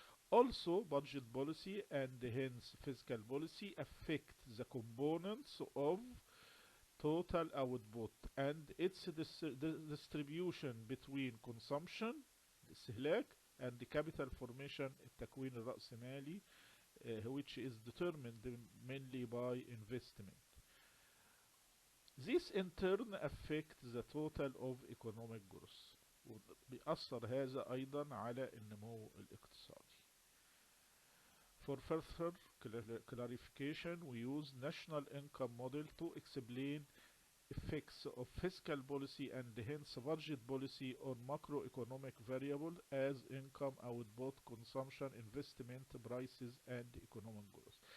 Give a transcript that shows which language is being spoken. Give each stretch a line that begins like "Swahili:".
English: Also, budget policy and hence fiscal policy affect the components of total output and its distribution between consumption الاستهلاك and the capital formation التكوين الرأسمالي which is determined mainly by investment. This in turn affect the total of economic growth.
Arabic: وبيأثر هذا أيضا على النمو الاقتصادي.
English: For further clarification, we use national income model to explain effects of fiscal policy and hence budget policy on macroeconomic variables as income, output, consumption, investment, prices and economic growth.